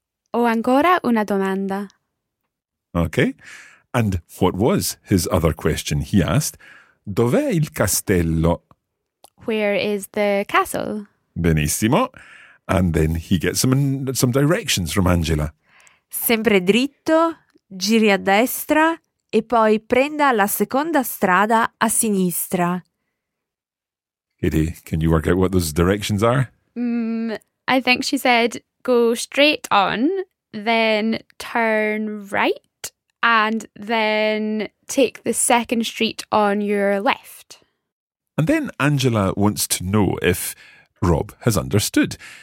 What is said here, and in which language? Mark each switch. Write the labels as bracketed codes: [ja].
[it] O ancora una domanda. [en] Okay. And what was his other question? He asked, [it] dov'è il castello? [en] Where is the castle? [it] Benissimo. [en] And then he gets some directions from Angela. [it] Sempre dritto, giri a destra e poi prenda la seconda strada a sinistra. [en] Katie, can you work out what those directions are? I think she said, go straight on, then turn right, and then take the second street on your left. And then Angela wants to know if Rob has understood.